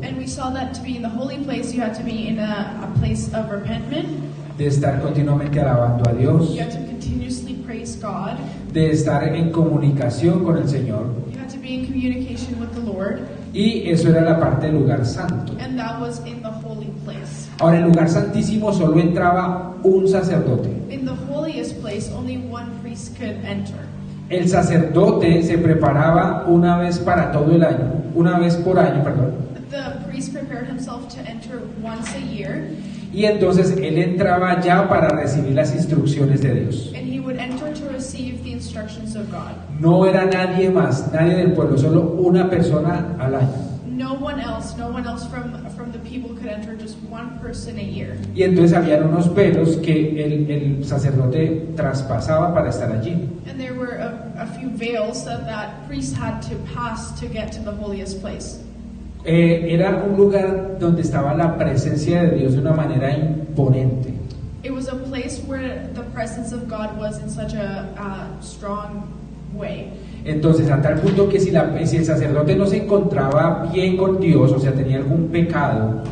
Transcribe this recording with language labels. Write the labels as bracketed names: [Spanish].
[English] And we saw that to be in the holy place, you had to be in a place of repentment. [Spanish] de estar continuamente alabando a Dios, [English] You had to continuously praise God. [Spanish] de estar en comunicación con el Señor, [English] You had to be in communication with the Lord. [Spanish] y eso era la parte del lugar santo. [English] And that was in the holy place. [Spanish] Ahora, en el lugar santísimo solo entraba un sacerdote. [English] In the holiest place, only one priest could enter. [Spanish] El sacerdote se preparaba una vez para todo el año, una vez por año, perdón, [English] The priest prepared himself to enter once a year, [Spanish] y entonces él entraba ya para recibir las instrucciones de Dios. [English] and he would enter to receive the instructions of God. [Spanish] No era nadie más, nadie del pueblo, solo una persona al año. [English] no one else from the people could enter, just one person a year. [Spanish] Y entonces habían unos velos que el sacerdote traspasaba para estar allí. [English] And there were a few veils that priest had to pass to get to the holiest place. [Spanish] Era un lugar donde estaba la presencia de Dios de una manera imponente. [English] It was a place where the presence of God was in such a strong way. [Spanish] Entonces, a tal punto que si el sacerdote no se encontraba bien con Dios, o sea, tenía algún pecado,